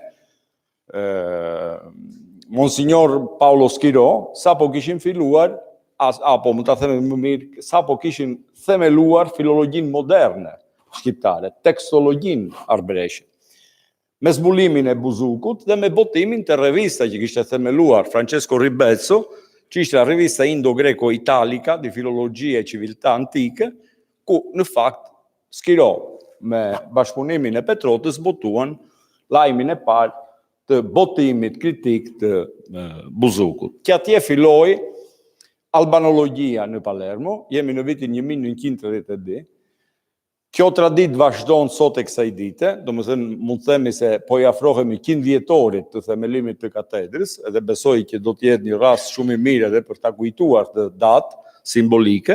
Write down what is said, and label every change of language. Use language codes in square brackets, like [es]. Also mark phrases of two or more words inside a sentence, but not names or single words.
[sq] Monsignor Paolo Schiro, sa po kishin filluar, apo më ta themi më mirë, sa po kishin themeluar filologjinë moderne shqiptare, tekstologjinë arbëreshe, me zbulimin e Buzukut dhe me botimin të revista që kishte themeluar Francesco Ribezzo, që ishte [it] la rivista [sq] Indo-Greco-Italica di filologia e civiltà antike, ku në fakt Schiro me bashkëpunimin e Petrotës botuan lajmin e parë të botimit kritik të Buzukut. Që atje filloi albanologjia në Palermo, jemi në vitin 1932, kjo traditë vazhdon sot e kësaj dite, domethënë mund të themi se po i afrohemi 100 vjetorit të themelimit të katedrës, edhe besoj që do të jetë një rast shumë i mirë edhe për ta kujtuar të datë simbolike.